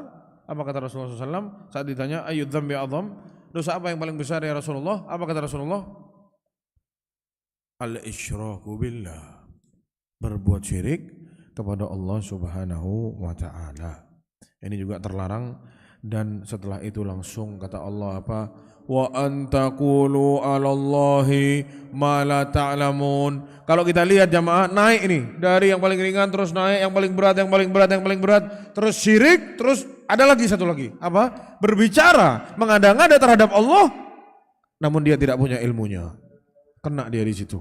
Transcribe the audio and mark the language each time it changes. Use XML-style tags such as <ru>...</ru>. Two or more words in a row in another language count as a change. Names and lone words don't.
<id>Apa kata Rasulullah SAW saat ditanya</id> <ar>أي الذنب أعظم,</ar> <id>dosa apa yang paling besar</id> <ar>يا رسول الله?</ar> <id>Apa kata Rasulullah?</id> <ar>الإشراك بالله,</ar> <id>berbuat syirik kepada Allah</id> <ar>سبحانه وتعالى.</ar> <id>Ini juga terlarang Dan setelah itu langsung kata Allah apa?</id> <ar>وأن تقولوا على الله ما لا تعلمون.</ar> <id>Kalau kita lihat jamaah naik ini dari yang paling ringan terus naik yang paling berat, yang paling berat, yang paling berat, terus syirik, terus ada lagi satu lagi. Apa? Berbicara, mengada-ngada terhadap Allah namun dia tidak punya ilmunya. Kena dia di situ.</id>